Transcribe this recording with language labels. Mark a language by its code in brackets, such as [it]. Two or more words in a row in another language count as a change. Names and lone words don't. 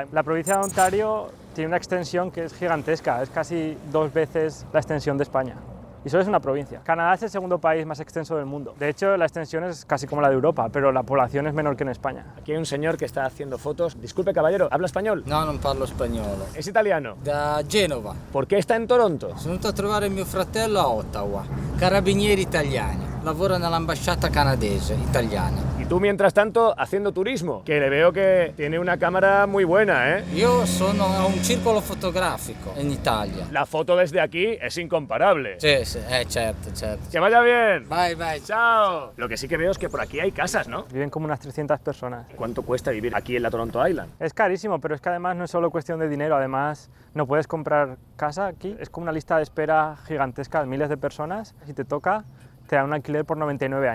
[es] La provincia de Ontario tiene una extensión que es gigantesca, es casi 2 veces la extensión de España. Y solo es una provincia. Canadá es el segundo país más extenso del mundo. De hecho, la extensión es casi como la de Europa, pero la población es menor que en España. Aquí hay un señor que está haciendo fotos. Disculpe, caballero, ¿habla español? [it] No, non parlo spagnolo. [es] ¿Es italiano? [it] Da Genova. [es] ¿Por qué está en Toronto? [it] Sono venuto a trovare mio fratello a Ottawa. Carabinieri italiani. Lavora nell'ambasciata canadese italiana. [es] Y tú, mientras tanto, haciendo turismo, que le veo que tiene una cámara muy buena, ¿eh? [it] Io sono a un circolo fotografico in Italia. [es] La foto desde aquí es incomparable. [it] Sì, certo. [es] ¡Que vaya bien! [en] Bye, bye. [es] ¡Chao! Lo que sí que veo es que por aquí hay casas, ¿no? Viven como unas 300 personas. ¿Cuánto cuesta vivir aquí en la Toronto Island? Es carísimo, pero es que además no es solo cuestión de dinero, además no puedes comprar casa aquí. Es como una lista de espera gigantesca de miles de personas. Si te toca, te dan un alquiler por 99